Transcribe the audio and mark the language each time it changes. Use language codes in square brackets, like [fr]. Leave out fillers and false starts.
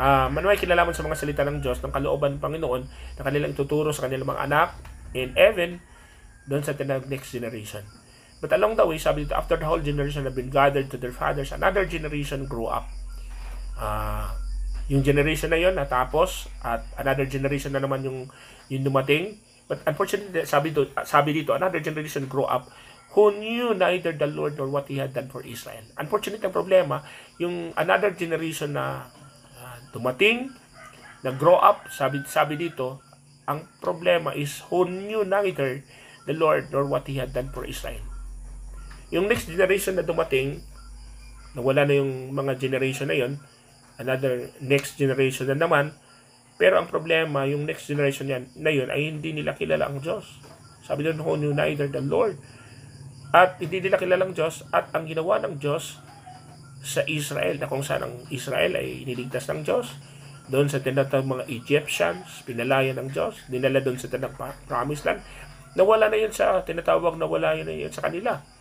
[tl] Manuay kinalaman sa mga salita ng Diyos ng kalooban ng Panginoon na kanilang ituturo sa kanilang mga anak and even doon sa next generation. [en] But along the way, [tl] sabi dito, [en] after the whole generation have been gathered to their fathers, another generation grew up. [tl] Yung generation na yon natapos at another generation na naman yung dumating. [en] But unfortunately, [tl] sabi dito, [en] another generation grew up who knew neither the Lord nor what He had done for Israel. Unfortunately, ang problema, yung another generation na dumating, na grow up, [tl] sabi dito, ang problema [en] is who knew neither the Lord nor what He had done for Israel. [tl] Yung next generation na dumating, nawala na yung mga generation na yon, another next generation na naman, pero ang problema, yung next generation na yun ay hindi nila kilala ang Diyos. Sabi doon, [en] who knew neither the Lord. [tl] At hindi nila kilala ang Diyos, at ang ginawa ng Diyos sa Israel, na kung saan ang Israel ay niligtas ng Diyos, doon sa tinatawag mga Egyptians, pinalaya ng Diyos, dinala doon sa tinatawag Promised Land, nawala na yun sa tinatawag, nawala yun sa kanila.